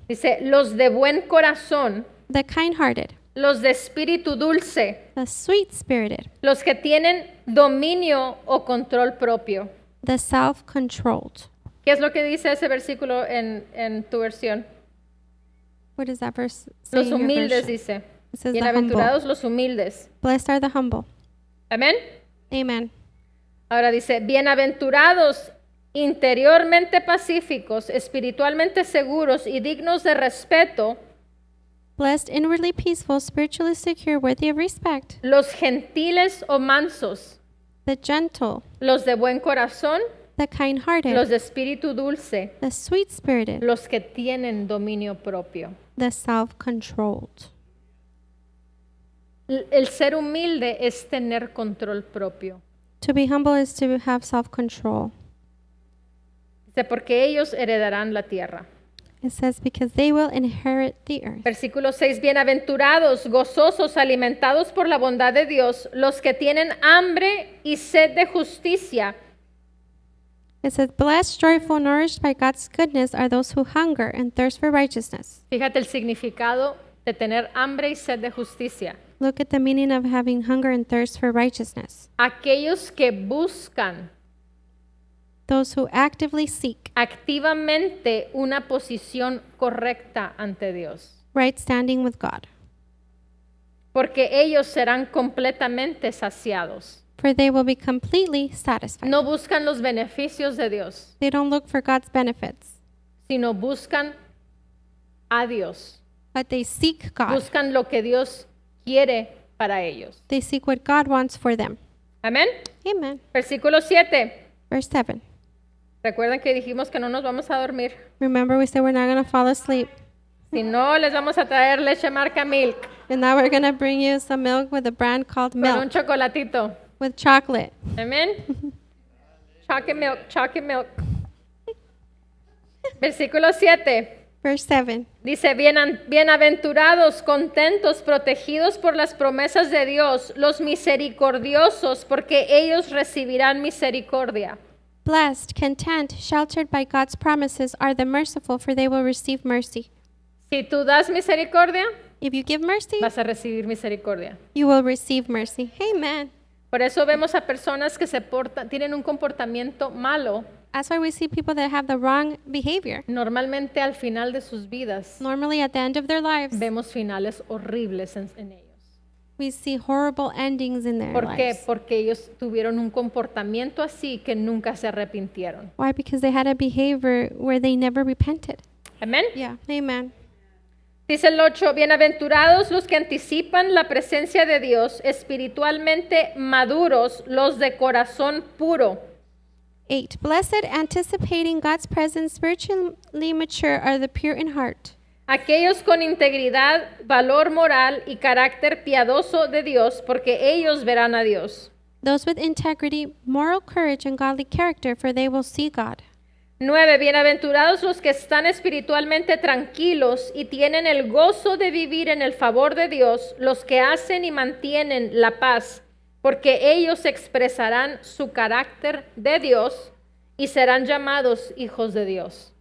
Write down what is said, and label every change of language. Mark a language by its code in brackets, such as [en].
[es] Dice, los de buen corazón, [en] The kind-hearted. [es] los de espíritu dulce, [en] The sweet-spirited. [es] los que tienen dominio o control propio. [en] The self-controlled. [es] ¿Qué es lo que dice ese versículo en tu versión? [en] What does that verse say [es] Los [en] in your [es] humildes [en] version? [es] dice. [en] It says the humble. [es] Bienaventurados los humildes. [en] Blessed are the humble. [es] Amén. [en] Amen. [es] Ahora dice, bienaventurados interiormente pacíficos, espiritualmente seguros y dignos de respeto, [en] Blessed, inwardly peaceful, spiritually secure, worthy of respect, [es] los gentiles o mansos, [en] the gentle, [es] los de buen corazón, [en] the kind-hearted, [es] los de espíritu dulce, [en] the sweet-spirited, [es] los que tienen dominio propio. [en] the self-controlled. [es] El ser humilde es tener control propio. [en] To be humble is to have self-control. [es] Dice, porque ellos heredarán la tierra. [en] It says, because they will inherit the earth. [es] Versículo 6, bienaventurados, gozosos, alimentados por la bondad de Dios, los que tienen hambre y sed de justicia. [en] It says, blessed, joyful, nourished by God's goodness are those who hunger and thirst for righteousness. [es] Fíjate el significado de tener hambre y sed de justicia. [en] Look at the meaning of having hunger and thirst for righteousness. [es] Aquellos que buscan [en] Those who actively seek [es] activamente una posición correcta ante Dios. [en] right standing with God. [es] Porque ellos serán completamente saciados. [en] For they will be completely satisfied. [es] No buscan los beneficios de Dios, [en] They don't look for God's benefits, [es] sino buscan a Dios. [en] but they seek God. [es] Buscan lo que Dios quiere para ellos. [en] They seek what God wants for them. [es] Amén. [en] Amen. [es] Versículo 7. [en] Verse 7. [es] Recuerden que dijimos que no nos vamos a dormir. [en] Remember, we said we're not going to fall asleep. [es] Si no, les vamos a traer leche marca Milk [en] And now we're going to bring you some milk with a brand called [es] con un [en] Milk [es] chocolatito. [en] with chocolate. [es] Amén. [en] Chocolate milk, chocolate milk. [es] Versículo 7. [en] Verse 7. [es] Dice, bienaventurados, contentos, protegidos por las promesas de Dios, los misericordiosos, porque ellos recibirán misericordia. [en] Blessed, content, sheltered by God's promises are the merciful, for they will receive mercy. [es] Si tú das misericordia, [en] If you give mercy, [es] vas a recibir misericordia. [en] you will receive mercy. Amen. [es] Por eso vemos a personas que tienen un comportamiento malo, [en] That's why we see people that have the wrong behavior. [es] normalmente al final de sus vidas. [en] Normally, at the end of their lives, [es] Vemos finales horribles en ellos. [en] we see horrible endings in their [es] ¿Por qué? [en] lives. [es] Porque ellos tuvieron un comportamiento así que nunca se arrepintieron. [en] Why? Because they had a behavior where they never repented. [es] Amén. [en] Yeah. Amen. [es] Dice el 8, bienaventurados los que anticipan la presencia de Dios, espiritualmente maduros, los de corazón puro. [en] 8. Blessed, anticipating God's presence, spiritually mature are the pure in heart. [es] Aquellos con integridad, valor moral y carácter piadoso de Dios, porque ellos verán a Dios. [en] Those with integrity, moral courage, and godly character, for they will see God. [es] 9. Bienaventurados los que están espiritualmente tranquilos y tienen el gozo de vivir en el favor de Dios, los que hacen y mantienen la paz, porque ellos expresarán su carácter de Dios y serán llamados hijos de Dios.